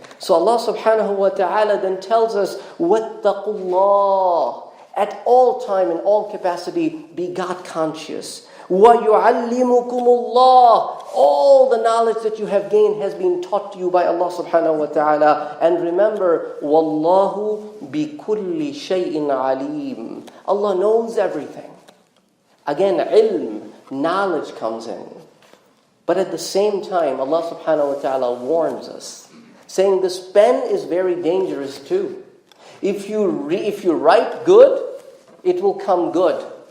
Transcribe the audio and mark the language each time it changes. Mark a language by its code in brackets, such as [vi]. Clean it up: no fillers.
[en] So Allah subhanahu wa ta'ala then tells us, [ar] وَاتَّقُوا اللَّهِ. [en] At all time, in all capacity, be God conscious. [ar] وَيُعَلِّمُكُمُ اللَّهُ. [en] All the knowledge that you have gained has been taught to you by Allah subhanahu wa ta'ala. And remember, [ar] وَاللَّهُ بِكُلِّ شَيْءٍ عَلِيمٌ. [en] Allah knows everything. Again, ilm, knowledge comes in. But at the same time, Allah subhanahu wa ta'ala warns us, saying this pen is very dangerous too. If you write good, it will come good.